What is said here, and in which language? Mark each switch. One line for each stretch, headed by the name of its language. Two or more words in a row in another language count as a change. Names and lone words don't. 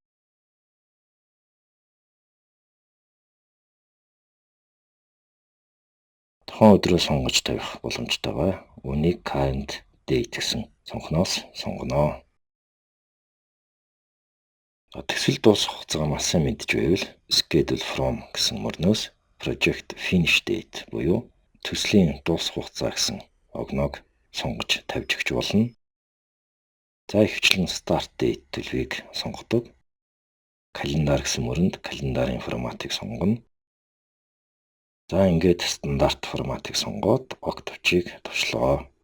Mongolian: Тухайн өдрөө сонгож тавих боломжтойгоо үнийг
English: current date
Mongolian: гэсэн цонхноос сонгоно. Төсөл дуусах хугацаагаа маш сайн мэдж байвал
English: schedule from
Mongolian: гэсэн мөрнөөс
English: project finish date
Mongolian: буюу төслийн дуусах хугацаа гэсэн огноог сонгож тавьж өгч болно. За ихэвчлэн
English: Start Date
Mongolian: төлөвийг сонгодог. Календар гэсэн мөрөнд календарын форматыг сонгоно. За ингээд стандарт форматыг сонгоод ок төвчийг товчлоо.